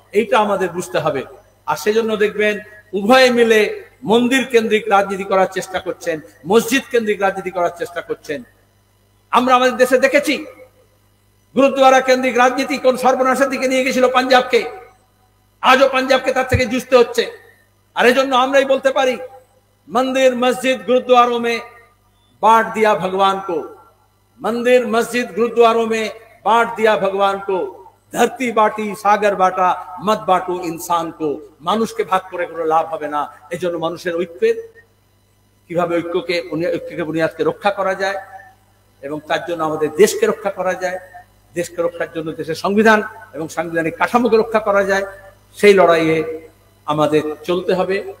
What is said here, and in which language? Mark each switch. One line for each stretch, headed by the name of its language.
Bangla: এইটা আমাদের বুঝতে হবে। আর সেজন্য দেখবেন উভয়ে মিলে মন্দির কেন্দ্রিক রাজনীতি করার চেষ্টা করছেন, মসজিদ কেন্দ্রিক রাজনীতি করার চেষ্টা করছেন। আমরা আমাদের দেশে দেখেছি গুরুদ্বারা কেন্দ্রিক রাজনীতি কোন সর্বনাশের দিকে নিয়ে গেছিল পাঞ্জাবকে। আজও পাঞ্জাবকে তার থেকে যুঝতে হচ্ছে। আর এই জন্য আমরাই বলতে পারি
Hindi: मंदिर मस्जिद गुरुद्वारों में बांट दिया भगवान को, मंदिर मस्जिद गुरुद्वारों में बांट दिया भगवान को, धरती बाटी सागर बाटा मत बाटो इंसान को।
Bangla: মানুষকে ভাগ করে কোনো লাভ হবে না। এজন্য মানুষের ঐক্যের কিভাবে ঐক্যকে বুনিয়াদকে রক্ষা করা যায় এবং তার জন্য আমাদের দেশকে রক্ষা করা যায়, দেশকে রক্ষার জন্য দেশের সংবিধান এবং সাংবিধানিক কাঠামোকে রক্ষা করা যায়, সেই লড়াইয়ে আমাদের চলতে হবে।